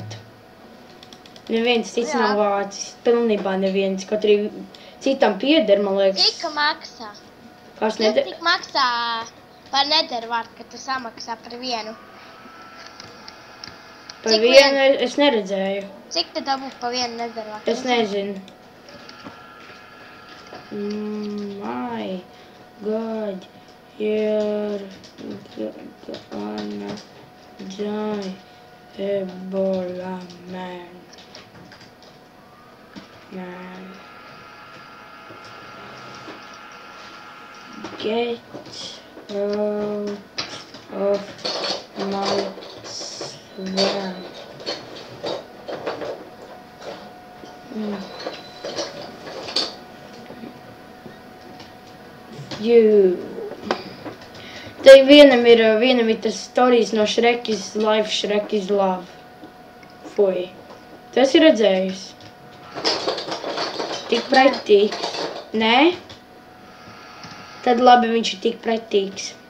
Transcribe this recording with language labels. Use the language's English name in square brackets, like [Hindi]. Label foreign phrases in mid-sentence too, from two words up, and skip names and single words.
[Latvian] Neviens cits nav vācis, pilnībā neviens, kaut arī citam pieder, man liekas. Cik maksā? Kas Cik tik maksā par nedervārdu, ka tu samaksā par vienu? Par cik vienu es neredzēju. Cik tu dabū pa vienu nedervārdu? Es nezinu. [English] My God, you're gonna die, Ebola man. Get out of my swamp. You. [Latvian] Tai vienam ir tas stories no Shrek is Life, Shrek is Love. Fui. Tu esi redzējis? Tik pretīgs. Nē? Tad labi, viņš ir tik pretīgs.